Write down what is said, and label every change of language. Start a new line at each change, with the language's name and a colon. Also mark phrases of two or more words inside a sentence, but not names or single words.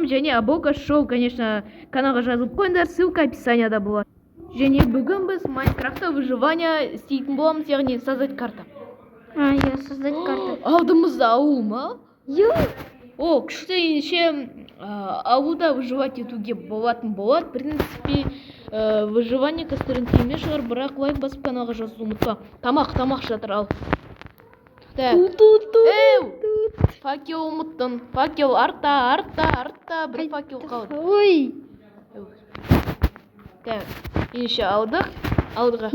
Kazakh: Және Абока Шоу, конечно, каналға жазылып қойыңдар, ссылка описанияда болады. Және бүгін біз Майнкрафтта выживание істейтін боламыз, яғни
Russian: создать карта. Иә, создать карта.
Kazakh: Алдымызда ауыл ма? Жоқ. О, кішкене ауылда выживать етуге болатын болады.
Russian: В принципе,
Kazakh: выживание кәстерін емес шығар, бірақ лайк басып каналға жазуды ұмытпа. Тамақ жатыр, ал. Факел ұмыттың. Факел артта. Бір факел қалды. Ой. Так, ендеше алдыға.